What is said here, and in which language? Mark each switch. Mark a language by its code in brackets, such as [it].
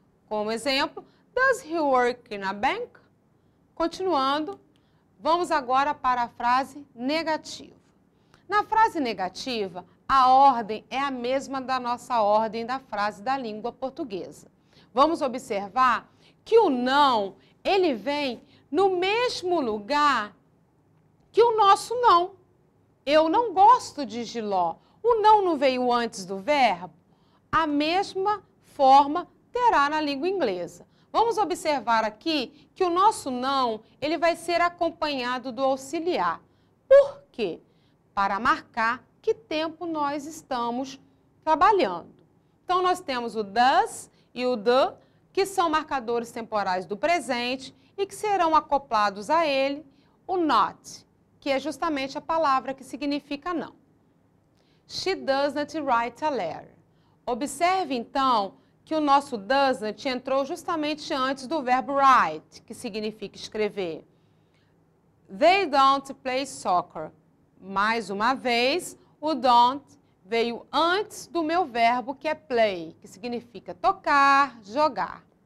[pt] Como exemplo, [en] does he work in a bank? [pt] Continuando, vamos agora para a frase negativa. Na frase negativa, a ordem é a mesma da nossa ordem da frase da língua portuguesa. Vamos observar que o não, ele vem no mesmo lugar que o nosso não. Eu não gosto de jiló. O não veio antes do verbo? A mesma forma terá na língua inglesa. Vamos observar aqui que o nosso não, ele vai ser acompanhado do auxiliar. Por quê? Para marcar que tempo nós estamos trabalhando. Então, nós temos o does e o do, que são marcadores temporais do presente e que serão acoplados a ele o not, que é justamente a palavra que significa não. [en] She doesn't write a letter. [pt] Observe, então, que o nosso doesn't entrou justamente antes do verbo write, que significa escrever. [en] They don't play soccer. [pt] Mais uma vez, o don't veio antes do meu verbo, que é play, que significa tocar, jogar.